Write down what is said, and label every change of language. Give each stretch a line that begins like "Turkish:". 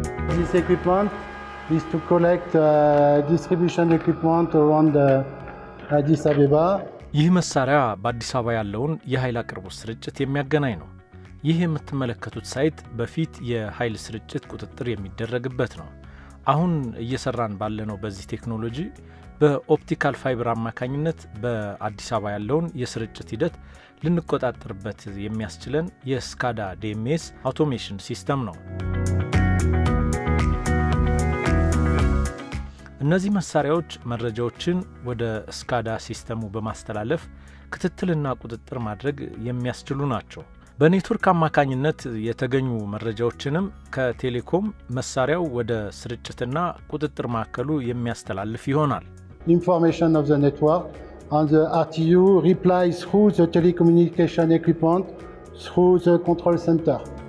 English: This equipment is to collect distribution equipment around Addis Ababa.
Amharic: ይህ መሳሪያ በአዲስ አበባ ያለውን የኃይል አቅርቦት ስርጭት የሚያገናኝ ነው። ይህ የምትመለከቱት ሳይት በፊት የኃይል ስርጭት ቁጥጥር የሚደረግበት ነው። አሁን እየሰራን ባለነው በዚህ ቴክኖሎጂ በኦፕቲካል ፋይበር አማካኝነት በአዲስ አበባ ያለውን የስርጭት ሂደት ልንቆጣጠርበት የሚያስችለን የስካዳ ዲኤምኤስ አውቶሜሽን ሲስተም ነው። እነዚህ መሳሪያዎች መረጃዎችን ወደ ስካዳ ሲስተሙ በማስተላለፍ ክትትልና ቁጥጥር ማድረግ የሚያስችሉ ናቸው። በኔትወርክ አማካኝነት የተገኙ መረጃዎችንም ከቴሌኮም መሳሪያው ወደ ስርጭትና ቁጥጥር ማዕከሉ የሚያስተላልፍ ይሆናል።
English: Information of the network and the RTU replies through the telecommunication equipment through the control center.